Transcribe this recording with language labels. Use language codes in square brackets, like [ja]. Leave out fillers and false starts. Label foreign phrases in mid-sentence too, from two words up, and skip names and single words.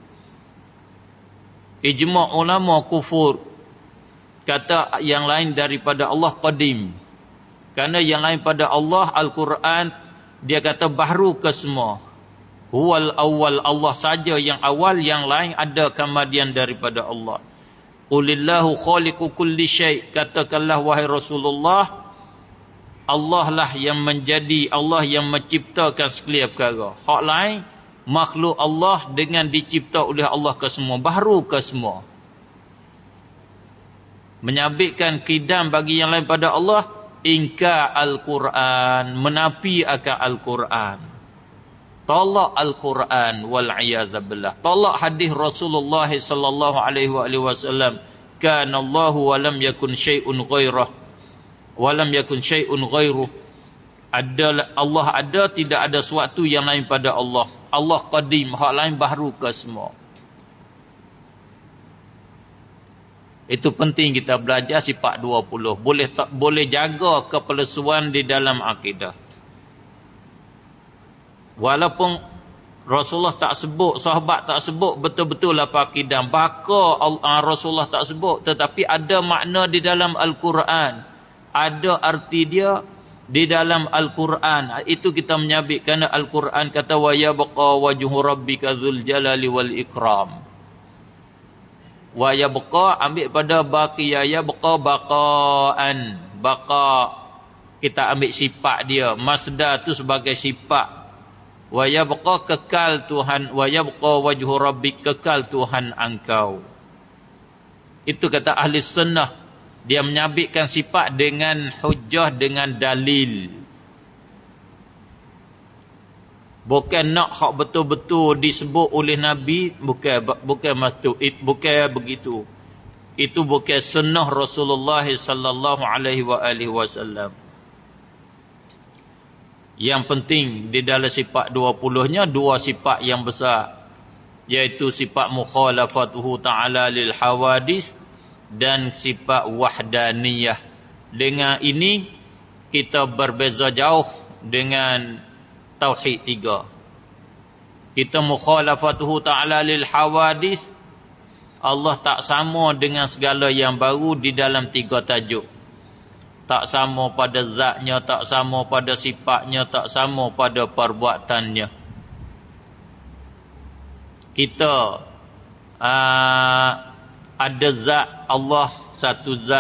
[ms] Ijma' ulama kufur. Kata yang lain daripada Allah qadim. Kerana yang lain pada Allah, Al-Quran, dia kata bahru ke semua. Huwal awal, Allah saja yang awal, yang lain ada kemudian daripada Allah. [ar] قل الله خالق كل شيء', [ms] katakanlah wahai Rasulullah, Allah lah yang menjadi, Allah yang menciptakan sekalian perkara. Hak lain, makhluk Allah dengan dicipta oleh Allah ke semua, bahru ke semua. Menyabitkan kidam bagi yang lain pada Allah, ingkar Al-Quran, menafi akan Al-Quran. Tolak Al-Quran wal'iyadzabillah. Tolak hadis Rasulullah [ar] صلى الله عليه وسلم, كان الله ولم يكن شيء غيره ولم يكن شيء غيره. [ms] Allah ada, tidak ada sesuatu yang lain pada Allah. Allah qadim, hak lain bahru ke semua. Itu penting kita belajar sifat 20. Boleh jaga kepalsuan di dalam akidah. Walaupun Rasulullah tak sebut, sahabat tak sebut betul-betul apa akidah, baka Rasulullah tak sebut, tetapi ada makna di dalam Al-Quran, ada arti dia di dalam Al-Quran. Itu kita menyabit kerana Al-Quran kata [ar] ويبقى وجه ربك ذو الجلال والإكرام. ويبقى [ms] ambil pada baqiya, [ar] يبقى بقاء, [ms] baqa kita ambil sifat dia, masdar tu sebagai sifat. [ar] ويبقى [ms] kekal Tuhan, [ar] ويبقى وجه ربك, [ms] kekal Tuhan engkau. Itu kata ahli sunnah. Dia menyabitkan sifat dengan hujjah, dengan dalil. Bukan nak hak betul-betul disebut oleh Nabi, bukan begitu. Itu bukan sunnah Rasulullah [ar] صلى الله عليه وسلم. [ms] Yang penting di dalam sifat 20-nya dua sifat yang besar, iaitu sifat [ar] مخالفته تعالى للحوادث [ms] dan sifat wahdaniyah. Dengan ini kita berbeza jauh dengan Tauhid 3. Kita [ar] مخالفته تعالى للحوادث, [ms] Allah tak sama dengan segala yang baru di dalam 3 tajuk. Tak sama pada zatnya, tak sama pada sifatnya, tak sama pada perbuatannya. Kita ada zat Allah, satu zat.